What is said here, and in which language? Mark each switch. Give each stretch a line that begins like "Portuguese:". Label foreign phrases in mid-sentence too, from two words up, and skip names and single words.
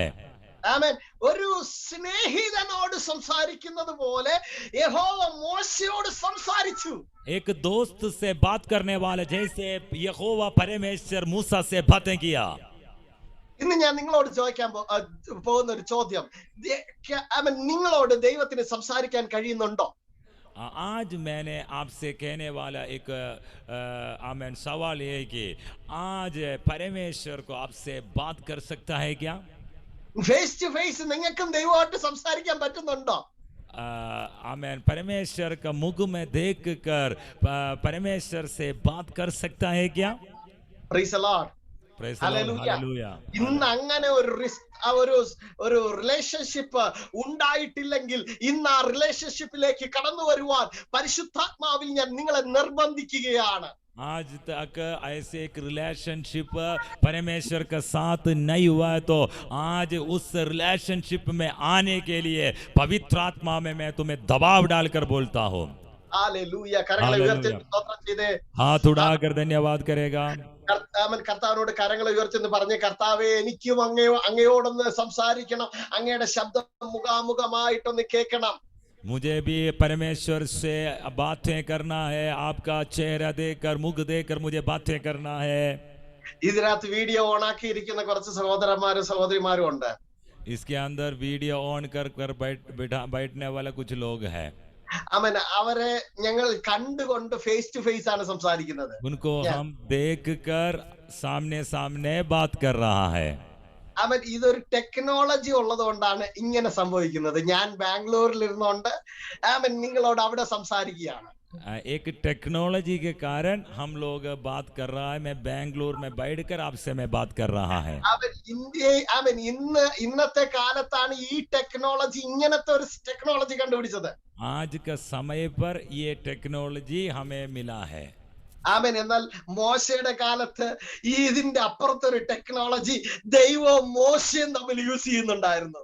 Malayalam: ആമേൻ. ഒരു സ്നേഹിതനോട് സംസാരിക്കുന്നത് പോലെ യഹോവ മോശയോട് സംസാരിച്ചു.
Hindi: एक दोस्त से बात करने वाले जैसे यहोवा परमेश्वर मूसा से बातें किया।
Malayalam: ഇന്ന് ഞാൻ നിങ്ങളോട് ചോദിക്കാൻ പോകുന്ന ഒരു ചോദ്യം, ആമേൻ, നിങ്ങളോട് ദൈവത്തിന് സംസാരിക്കാൻ കഴിയുന്നുണ്ടോ?
Hindi: आज मैंने आपसे कहने वाला एक आमीन सवाल है कि आज परमेश्वर को आपसे बात कर सकता है क्या?
English: face to face
Malayalam: നിങ്ങൾക്കും ദൈവമായിട്ട് സംസാരിക്കാൻ പറ്റുന്നുണ്ടോ?
Hindi: आमीन परमेश्वर का मुख में देख कर परमेश्वर से बात कर सकता है क्या?
English: praise the Lord. ഹല്ലേലൂയ.
Malayalam: ഇന്ന് അങ്ങനെ ഒരു റിലേഷൻഷിപ്പ് ഉണ്ടായിട്ടില്ലെങ്കിൽ ഇന്ന് ആ റിലേഷൻഷിപ്പിലേക്ക് കടന്നു വരുവാൻ പരിശുദ്ധാത്മാവിൽ ഞാൻ നിങ്ങളെ നിർബന്ധിക്കുകയാണ്.
Hindi: आज तक ऐसे एक रिलेशनशिप परमेश्वर का साथ नहीं हुआ है तो आज उस रिलेशनशिप में आने के लिए पवित्र आत्मा में मैं तुम्हें दबाव डालकर बोलता हूँ।
Malayalam: ഹല്ലേലൂയ. കരങ്ങളെ ഉയർത്തി സ്തോത്രം ചെയ്തേ.
Hindi: हाथ उड़ाकर धन्यवाद करेगा।
Malayalam: കർത്താവിനോട് കരങ്ങളെ ഉയർത്തി പറഞ്ഞ്, കർത്താവേ, എനിക്കും അങ്ങയോടൊന്ന് സംസാരിക്കണം, അങ്ങയുടെ ശബ്ദം മുഖാമുഖമായിട്ടൊന്ന് കേൾക്കണം.
Hindi: मुझे भी परमेश्वर से बातें करना है, आपका चेहरा देखकर मुख देखकर मुझे बातें करना है।
Malayalam: ഇതിനകത്ത് വീഡിയോ ഓൺ ആക്കിയിരിക്കുന്ന കുറച്ച് സഹോദരന്മാരും സഹോദരിമാരും ഉണ്ട്.
Hindi: इसके अंदर वीडियो ऑन कर बैठने वाला कुछ लोग हैं।
Malayalam: ആമേൻ. അവരെ ഞങ്ങൾ കണ്ടുകൊണ്ട്
English: face to face
Malayalam: ആണ് സംസാരിക്കുന്നത്.
Hindi: उनको हम देखकर सामने सामने बात कर रहा है।
Malayalam: അവൻ ഇതൊരു ടെക്നോളജി ഉള്ളത് കൊണ്ടാണ് ഇങ്ങനെ സംഭവിക്കുന്നത്. ഞാൻ ബാംഗ്ലൂരിൽ ഇരുന്നുകൊണ്ട് അവൻ നിങ്ങളോട് അവിടെ സംസാരിക്കുകയാണ്.
Hindi: एक टेक्नोलॉजी के कारण हम लोग बात कर रहा है। मैं बेंगलुरु में बैठकर आपसे मैं बात कर रहा है।
Malayalam: അവൻ ഇന്നത്തെ കാലത്താണ് ഈ ടെക്നോളജി, ഇങ്ങനത്തെ ഒരു ടെക്നോളജി കണ്ടുപിടിച്ചത്.
Hindi: आज का समय पर ये टेक्नोलॉजी हमें मिला है।
Malayalam: ആമേൻ. എന്നാൽ മോശയുടെ കാലത്ത് ഇതിന്റെ അപ്പുറത്തൊരു ടെക്നോളജി ദൈവവും മോശയും തമ്മിൽ യൂസ് ചെയ്യുന്നുണ്ടായിരുന്നു.